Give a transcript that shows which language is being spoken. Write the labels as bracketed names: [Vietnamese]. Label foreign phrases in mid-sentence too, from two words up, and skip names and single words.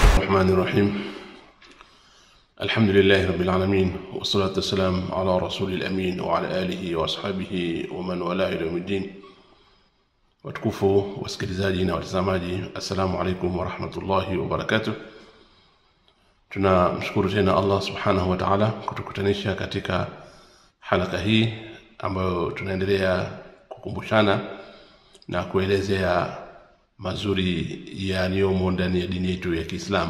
[Arabic] الرحمن الرحيم. الحمد لله رب العالمين، والصلاة والسلام على رسول الأمين وعلى آله وأصحابه ومن والاه إلى يوم الدين. [Swahili] وتكفوا wasikilizaji na watazamaji, [Arabic] السلام عليكم ورحمة الله وبركاته. [Swahili] Tunamshukuru tena Allah [Arabic] سبحانه وتعالى [Swahili] kutukutanisha katika halaka hii ambayo tunaendelea kukumbushana na kuelezea mazuri yaliyomo ndani ya dini yetu ya Kiislamu.